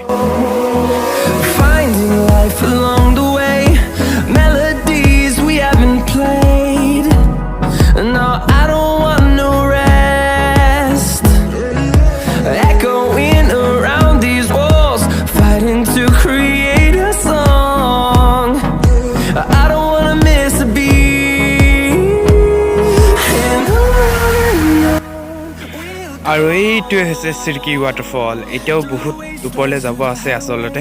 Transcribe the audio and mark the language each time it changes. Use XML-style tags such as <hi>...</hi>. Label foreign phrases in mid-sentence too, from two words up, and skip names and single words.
<en>finding life along the way melodies we haven't played no I don't want no rest echoing around these walls fighting to create a song I don't want to miss a beat</en> <as>আৰু এইটোৱে হৈছে সিৰকি ৱাটাৰফল এতিয়াও বহুত ওপৰলৈ যাব আছে আচলতে</as>